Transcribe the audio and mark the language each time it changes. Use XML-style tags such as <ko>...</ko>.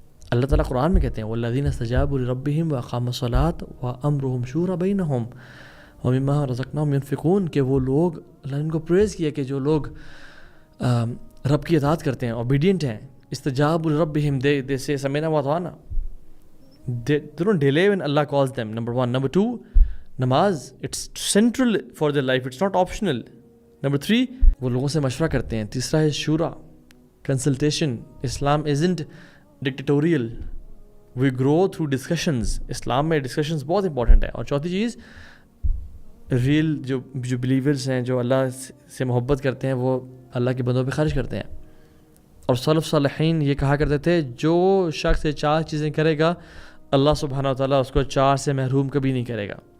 <ur>اللہ تعالیٰ قرآن میں کہتے ہیں</ur> <ar>والذین استجابوا لربہم واقاموا الصلاۃ وامرهم شورى بینہم ومما رزقناہم ینفقون،</ar> <ur>کہ وہ لوگ، اللہ نے ان کو پریز کیا کہ جو لوگ رب کی اطاعت کرتے ہیں، اوبیڈینٹ ہیں.</ur> <ar>استجابوا لربہم،</ar> <en>they say</en> <ar>سمعنا واطعنا.</ar> <en>They don't delay when Allah calls them. Number one. Number two, namaz it's central for their life, it's not optional. Number three,</en> <ur>وہ لوگوں سے مشورہ کرتے ہیں. تیسرا ہے شورا، consultation.</ur> <en>Islam isn't dictatorial, we grow through discussions.</en> <ur>اسلام میں ڈسکشنز بہت امپورٹنٹ ہے. اور چوتھی چیز، ریئل جو بلیورز ہیں، جو اللہ سے محبت کرتے ہیں، وہ اللہ کے بندوں پہ خرچ کرتے ہیں. اور سلف صالحین یہ کہا کرتے تھے جو شخص یہ 4 چیزیں کرے گا اللہ سبحانہ و تعالیٰ اس کو 4 سے محروم کبھی نہیں کرے گا.</ur>